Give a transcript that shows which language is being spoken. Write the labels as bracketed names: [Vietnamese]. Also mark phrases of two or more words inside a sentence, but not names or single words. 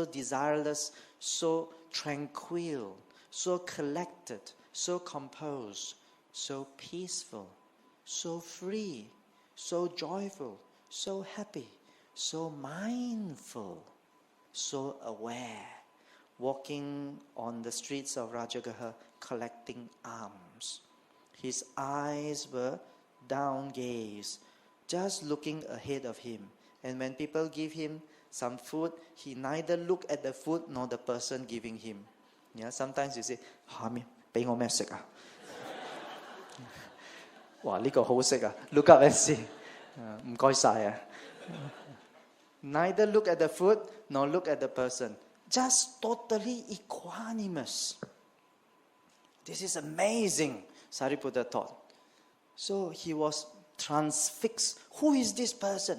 [English] desireless, so tranquil, so collected, so composed, so peaceful, so free, so joyful, so happy, so mindful, so aware, walking on the streets of Rajagaha, collecting alms. His eyes were down-gazed, just looking ahead of him. And when people give him some food, he neither look at the food nor the person giving him. Yeah, sometimes you say, [Cantonese] 下面俾我咩食啊? 哇，呢個好食啊! [English] Look up and see. [Cantonese] 唔該晒啊. [English] Neither look at the food nor look at the person. Just totally equanimous. This is amazing, Sariputta thought. So he was transfixed. Who is this person?